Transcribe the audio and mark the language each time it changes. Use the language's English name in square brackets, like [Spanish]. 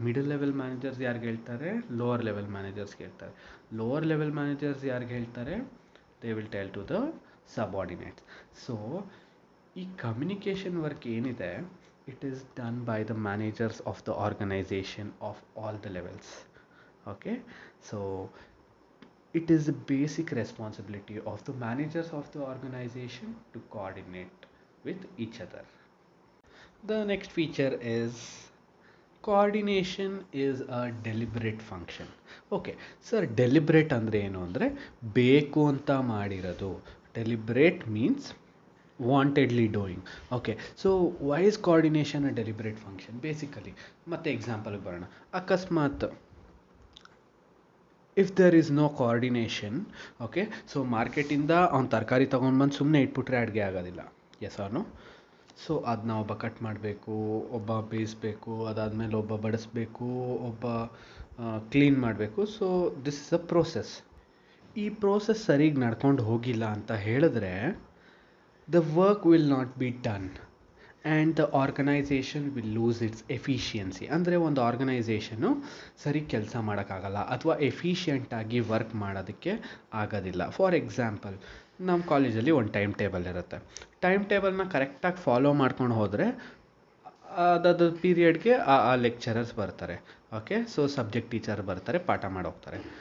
[Kannada] Middle level managers ಯಾರಿಗೆ ಹೇಳ್ತಾರೆ, lower level ಮ್ಯಾನೇಜರ್ಸ್ಗೆ ಹೇಳ್ತಾರೆ. [English] lower level managers [Kannada] ಯಾರಿಗೆ ಹೇಳ್ತಾರೆ, [English] They will tell to the subordinates. So [Kannada] ಈ ಕಮ್ಯುನಿಕೇಷನ್ ವರ್ಕ್ ಏನಿದೆ, [English] It is done by the managers of the organization of all the levels. Okay, so it is the basic responsibility of the managers of the organization to coordinate with each other. The next feature is coordination is a deliberate function. [Kannada] Okay sir, deliberate ಅಂದರೆ ಏನು ಅಂದರೆ ಬೇಕು ಅಂತ ಮಾಡಿರೋದು. [English] Deliberate means wantedly doing. Okay, so why is coordination a deliberate function basically? [Kannada] ಮತ್ತೆ ಎಕ್ಸಾಂಪಲ್ಗೆ ಬರೋಣ. ಅಕಸ್ಮಾತ್ [English] if there is no coordination, [Kannada] okay, so ಮಾರ್ಕೆಟಿಂದ ಅವ್ನು ತರಕಾರಿ ತೊಗೊಂಡ್ಬಂದು ಸುಮ್ಮನೆ ಇಟ್ಬಿಟ್ರೆ ಅಡುಗೆ ಆಗೋದಿಲ್ಲ. S R no? ಸೊ ಅದನ್ನ ಒಬ್ಬ ಕಟ್ ಮಾಡಬೇಕು, ಒಬ್ಬ ಬೇಯಿಸಬೇಕು, ಅದಾದಮೇಲೆ ಒಬ್ಬ ಬಡಿಸ್ಬೇಕು, ಒಬ್ಬ ಕ್ಲೀನ್ ಮಾಡಬೇಕು. [English] So this is a process. [Kannada] ಈ ಪ್ರೋಸೆಸ್ ಸರಿಗೆ ನಡ್ಕೊಂಡು ಹೋಗಿಲ್ಲ ಅಂತ ಹೇಳಿದ್ರೆ [English] the work will not be done and the organization will lose its efficiency. [Kannada] ಅಂದರೆ ಒಂದು ಆರ್ಗನೈಸೇಷನು ಸರಿ ಕೆಲಸ ಮಾಡೋಕ್ಕಾಗಲ್ಲ ಅಥವಾ ಎಫಿಷಿಯೆಂಟಾಗಿ ವರ್ಕ್ ಮಾಡೋದಕ್ಕೆ ಆಗೋದಿಲ್ಲ. ಫಾರ್ ಎಕ್ಸಾಂಪಲ್, ನಮ್ಮ ಕಾಲೇಜಲ್ಲಿ ಒಂದು ಟೈಮ್ ಟೇಬಲ್ ಇರುತ್ತೆ. ಟೈಮ್ ಟೇಬಲ್ನ ಕರೆಕ್ಟಾಗಿ ಫಾಲೋ ಮಾಡ್ಕೊಂಡು ಹೋದರೆ ಅದಾದ ಪೀರಿಯಡ್ಗೆ ಆ ಲೆಕ್ಚರರ್ಸ್ ಬರ್ತಾರೆ. ಓಕೆ, ಸೊ ಸಬ್ಜೆಕ್ಟ್ ಟೀಚರ್ ಬರ್ತಾರೆ, ಪಾಠ ಮಾಡೋಗ್ತಾರೆ.